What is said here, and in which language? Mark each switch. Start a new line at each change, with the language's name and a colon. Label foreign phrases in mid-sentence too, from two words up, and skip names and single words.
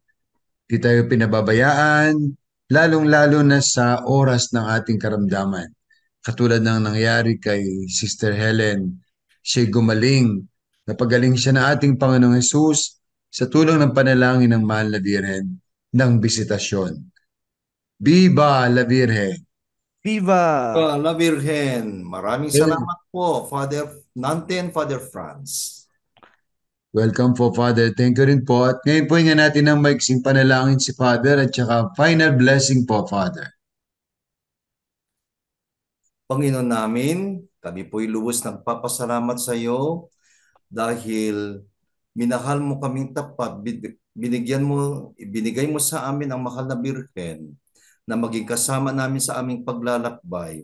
Filipino: Di tayo pinababayaan, lalong-lalo na sa oras ng ating karamdaman. Katulad ng nangyari kay Sister Helen, siya'y gumaling. Napagaling siya ng ating Panginoong Hesus sa tulong ng panalangin ng Mahal na Birhen ng bisitasyon.
Spanish: Viva la Virgen! Viva! La Virgen,
Filipino: maraming salamat po, Father Nante and Father Franz. Welcome po, Father.
English: Thank you
Filipino: rin po. At ngayon po nga natin ang maiksing panalangin si Father at saka
English: final blessing
Filipino: po, Father. Panginoon namin, kami po'y lubos nagpapasalamat sa iyo dahil minahal mo kaming tapat, binigay mo sa amin ang mahal na Birhen na maging kasama namin sa aming paglalakbay.